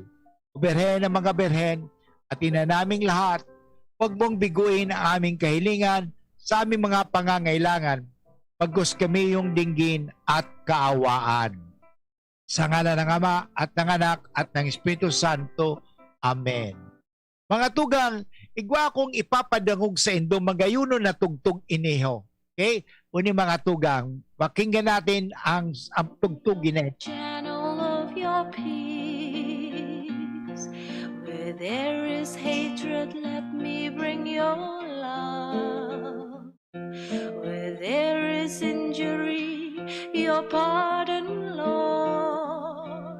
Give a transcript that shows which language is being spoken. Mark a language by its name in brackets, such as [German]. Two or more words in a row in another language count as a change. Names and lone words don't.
[Filipino] O Birhen ng mga Birhen, at ina naming lahat, huwag mong biguin ang aming kahilingan sa aming mga pangangailangan, pagkus kami yung dinggin at kaawaan. Sa ngalan ng Ama at ng Anak at ng Espiritu Santo. Amen. [Bikol] Mga tugang, igwa kong ipapadangog sa indo magayuno na tugtog iniho. Okay? Uni mga tugang, [Filipino] pakinggan natin ang tugtog iniho. [English] Channel of your peace. Where there is hatred, let me bring your love. Where there is injury, your pardon, Lord.